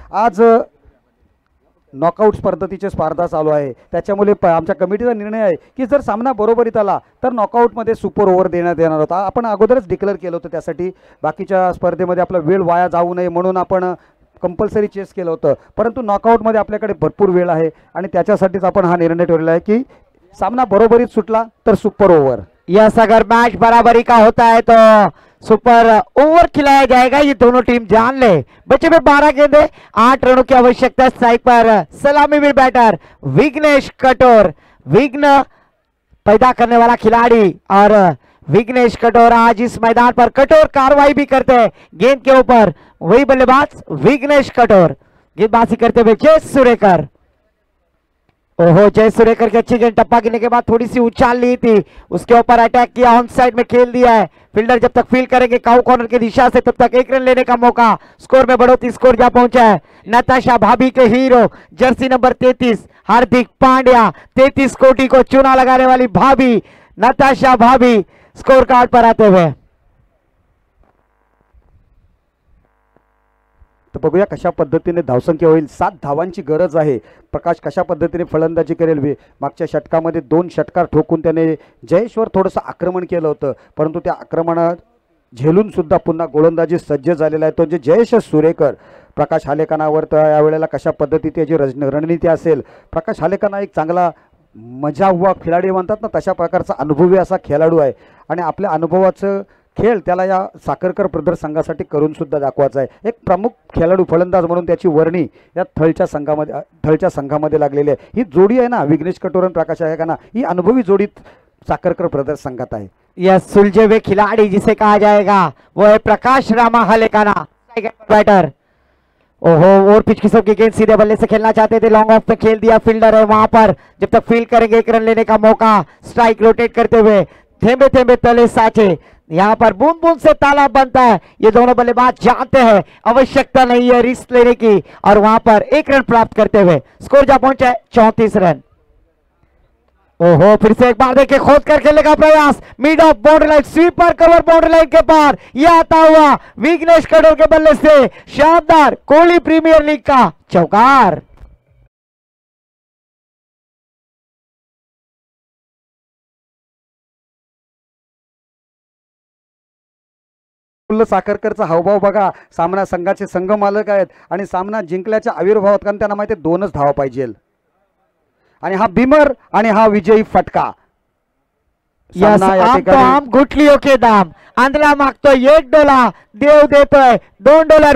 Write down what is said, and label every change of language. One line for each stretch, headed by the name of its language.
Marathi: आज नॉकआउट पद्धतीची स्पर्धा चालू आहे, त्याच्यामुळे आमच्या कमिटीचा निर्णय आहे की जर सामना बरोबरीत आला तर नॉकआउटमध्ये सुपर ओव्हर देण्यात येणार होता. आपण अगोदरच डिक्लेअर केलं होतं त्यासाठी, बाकीच्या स्पर्धेमध्ये आपला वेळ वाया जाऊ नये म्हणून आपण कंपल्सरी चेस केलं होतं. परंतु नॉकआउटमध्ये आपल्याकडे भरपूर वेळ आहे आणि त्याच्यासाठीच आपण हा निर्णय ठेवलेला आहे की सामना बरोबरीत सुटला तर सुपर ओव्हर.
Hindi: यस, अगर मैच बराबरी का होता है तो सुपर ओवर खिलाया जाएगा। ये दोनों टीम जान ले। बच्चे में 12 गेंदे 8 रनों की आवश्यकता। स्ट्राइक पर सलामी में बैटर विघ्नेश कटोर, विघ्न पैदा करने वाला खिलाड़ी, और विघ्नेश कटोर आज इस मैदान पर कठोर कार्रवाई भी करते हैं गेंद के ऊपर। वही बल्लेबाज विघ्नेश कटोर, गेंदबाजी करते हुए जय सुरेकर। ओहो, जय सुरेकर की अच्छी गेंद, टप्पा गिरने के बाद थोड़ी सी उछाल ली थी, उसके ऊपर अटैक किया, ऑन साइड में खेल दिया है। फील्डर जब तक फील्ड करेंगे काउ कॉर्नर की दिशा से तब तक 1 रन लेने का मौका। स्कोर में बढ़ोतरी, स्कोर जा पहुंचा है नताशा भाभी के hero Jersey number 33 Hardik Pandya. 33 कोटि को चूना लगाने वाली भाभी नताशा भाभी स्कोर कार्ड पर आते हुए।
Marathi: तर बघूया कशा पद्धतीने धावसंख्या होईल। 7 धावांची गरज आहे। प्रकाश कशा पद्धतीने फलंदाजी करेल। मागच्या षटकामध्ये 2 षटकार ठोकून त्याने जयेशवर थोडंसं आक्रमण केलं होतं, परंतु त्या आक्रमणात झेलून सुद्धा पुन्हा गोलंदाजी सज्ज झालेला आहे तो जे जयेश सुरेकर। प्रकाश हालेकानावर तर यावेळेला कशा पद्धतीची याची रणनीती असेल। प्रकाश हालेकाना एक चांगला
Hindi: मजा हुआ खिलाडी
Marathi: म्हणतात ना, तशा प्रकारचा अनुभवी असा खेळाडू आहे आणि आपल्या अनुभवाचं खेळ त्याला या साखरकर ब्रदर्स संघासाठी करून सुद्धा दाखवायचा आहे। एक प्रमुख खेळाडू फलंदाज म्हणून त्याची वर्णी या थळच्या संघामध्ये लागलेली आहे। ही जोडी आहे ना विघ्नेश कटोर आणि प्रकाश हालेकाना, ही अनुभवी जोडी साखरकर ब्रदर्स संघात आहे।
Hindi: यह सुलझे हुए खिलाड़ी जिसे कहा जाएगा वो है प्रकाश रामा हालेकाना, बैटर। ओहो, और पिच की सबकी गेंद सीधे बल्ले से खेलना चाहते थे, लॉन्ग ऑफ में खेल दिया। फील्डर है वहां पर, जब तक फील्ड करेंगे 1 रन लेने का मौका। स्ट्राइक रोटेट करते हुए
Marathi: थेंबे थेंबे तले साचे,
Hindi: यहाँ पर बूंद बूंद से तालाब बनता है। ये दोनों बल्लेबाज जानते हैं आवश्यकता नहीं है रिस्क लेने की, और वहां पर 1 रन प्राप्त करते हुए स्कोर जा पहुंचा है 34 रन। ओहो, फिर से एक बार देखिए खोद कर खेलने का प्रयास, mid of boundary line, sweeper cover boundary line के पार, यह आता हुआ विघ्नेश कटोर के बल्ले से शानदार कोहली प्रीमियर लीग का चौकार।
Marathi: साखरकरचा हावभाव बघा, सामना संघाचे संघ मालक आहेत आणि सामना जिंकल्याच्या आविर्भावात, कारण त्यांना माहिती 2च धावा पाहिजे आणि हा बिमर आणि हा विजयी फटका।
Hindi: आम गुटलियों के दाम,
Marathi: आंधळा मागतोय $1, देव देतोय $2।